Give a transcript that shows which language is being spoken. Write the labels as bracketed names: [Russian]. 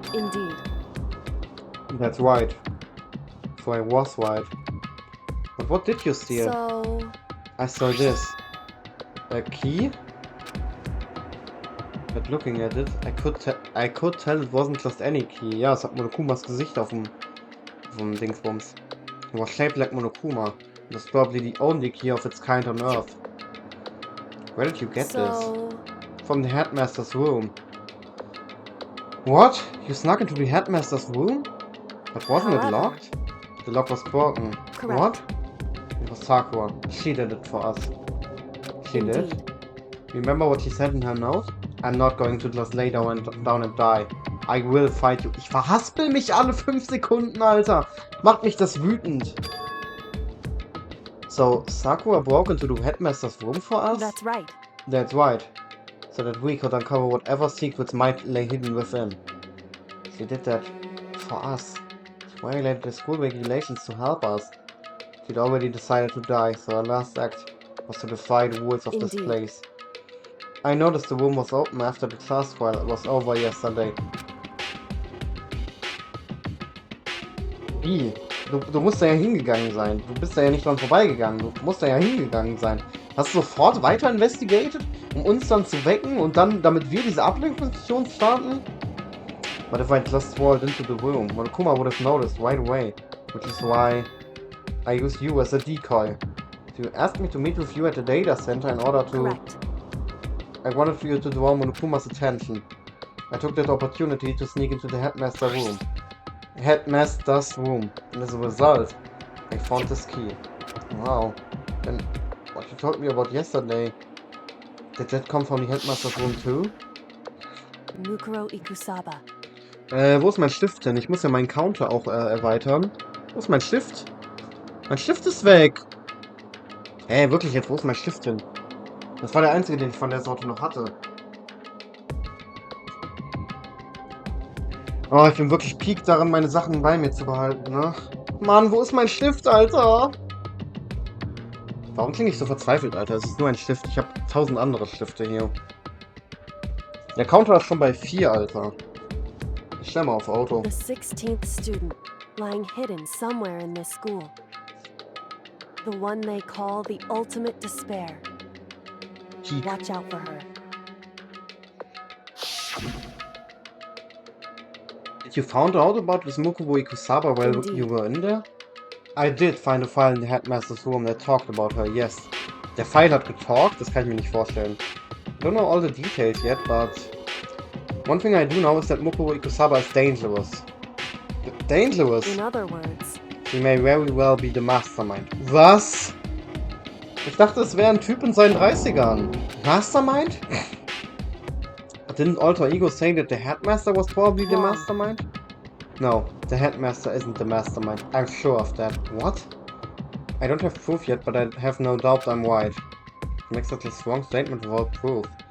[English] indeed. That's right. So I was right. But what did you steal? So, I saw this. A key? But looking at it, I could tell it wasn't just any key. [German] Ja, es hat Monokumas Gesicht auf dem Dingsbums. [English] It was shaped like Monokuma. It was probably the only key of its kind on Earth. Where did you get this? From the headmaster's room. What? You snuck into the headmaster's room? But wasn't it However- locked? The lock was broken. Correct. What? It was Sakura. She did it for us. She did? indeed. Remember what she said in her note? I'm not going to just lay down and die. I will fight you. [German] Ich verhaspel mich alle 5 Sekunden, Alter. Macht mich das wütend. [English] So, Sakura broke into the headmaster's room for us? That's right. That's right. So that we could uncover whatever secrets might lay hidden within. She did that for us. She violated the school regulations to help us. She'd already decided to die, so her last act was to defy the rules of this Indeed. place. I noticed the room was open after the class trial was over yesterday. [German] Wie? Du musst da ja hingegangen sein. Du bist da ja nicht dran vorbeigegangen. Du musst da ja hingegangen sein. Hast du sofort weiter investigated, um uns dann zu wecken und dann, damit wir diese Ablenkungsmission starten? [English] But if I just walked into the room, Monokuma would have noticed right away, which is why I used you as a decoy. You asked me to meet with you at the data center in order to... Correct. I wanted you to draw Monokuma's attention. I took that opportunity to sneak into the headmaster's room. And as a result, I found this key. Wow. Then, what you told me about yesterday, did that come from the headmaster's room too? Mukuro Ikusaba. [German] Wo ist mein Stift denn? Ich muss ja meinen Counter auch erweitern. Wo ist mein Stift? Mein Stift ist weg! Wirklich jetzt, wo ist mein Stift hin? Das war der einzige, den ich von der Sorte noch hatte. Oh, ich bin wirklich peak darin, meine Sachen bei mir zu behalten, ne? Mann, wo ist mein Stift, Alter? Warum klinge ich so verzweifelt, Alter? Es ist nur ein Stift. Ich habe 1000 andere Stifte hier. Der Counter ist schon bei 4, Alter. Ich stelle mal auf Auto. [English] The 16th student, lying hidden somewhere in this school. The one they call the ultimate despair. Peak. Watch out for her. You found out about this Mukubo Ikusaba while Indeed. you were in there? I did find a file in the headmaster's room that talked about her, yes. [German] Der File hat getalkt? Das kann ich mir nicht vorstellen. [English] Don't know all the details yet, but... One thing I do know is that Mukubo Ikusaba is dangerous. Dangerous? In other words, She may very well be the mastermind. [German] Was? Ich dachte, es wäre ein Typ in seinen 30ern. [English] Mastermind? Didn't Alter Ego say that the headmaster was probably the mastermind? No, the headmaster isn't the mastermind. I'm sure of that. What? I don't have proof yet, but I have no doubt I'm right. Makes such a strong statement without proof.